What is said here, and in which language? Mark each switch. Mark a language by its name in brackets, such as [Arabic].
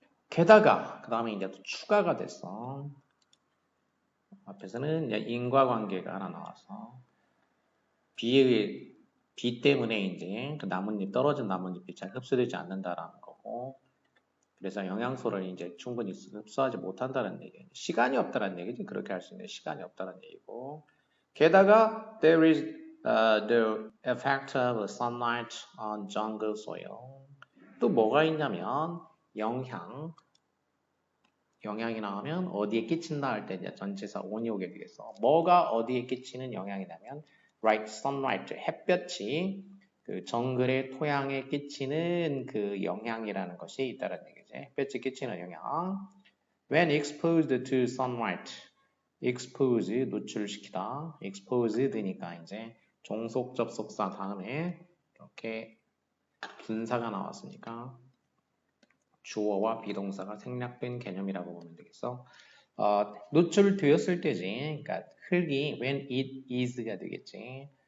[Korean] 게다가 그 다음에 이제 또 추가가 됐어. 앞에서는 이제 인과관계가 하나 나와서 비 때문에 이제 그 나뭇잎 떨어진 나뭇잎이 잘 흡수되지 않는다라는 거고 그래서 영양소를 이제 충분히 흡수하지 못한다는 얘기예요. 시간이 없다는 얘기지. 그렇게 할 수 있는 시간이 없다는 얘기고. [English] 게다가 there is the effect of sunlight on jungle soil. [Korean] 또 뭐가 있냐면 영향이 나오면 어디에 끼친다 할 때 이제 전치사 on이 오게 되겠어. 뭐가 어디에 끼치는 영향이냐면 right sunlight 햇볕이 그 정글의 토양에 끼치는 그 영향이라는 것이 있다는 얘기지. 햇볕이 끼치는 영향. [English] When exposed to sunlight, expose 노출시키다. [Korean] exposed니까 이제 종속 접속사 다음에 이렇게 분사가 나왔으니까 주어와 비동사가 생략된 개념이라고 보면 되겠어. 노출되었을 때지. 그러니까 흙이 when it is 가 되겠지.